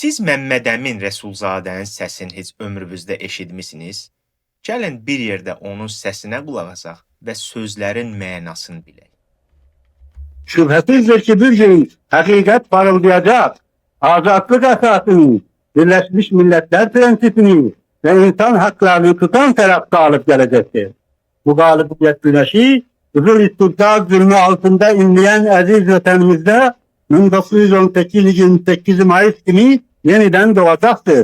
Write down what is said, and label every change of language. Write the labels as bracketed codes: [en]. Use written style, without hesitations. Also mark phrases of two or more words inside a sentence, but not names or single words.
[az] Siz Məmməd Əmin Rəsulzadənin səsini heç ömrünüzdə eşitmisiniz? Gəlin bir yerdə onun səsinə qulaq asaq və sözlərin mənasını bilək. [tr] Şüphesizdir ki bir gün hakikat parıldayacak, azatlık esasını, Birleşmiş Milletler prensipini ve insan haklarını tutan taraf galip gelecektir. Bu galibiyet güneşi, Kızıl İstikrar zulmü altında inleyen aziz vatanımızda 1918 28 Mayıs günü yeniden doğacaktır.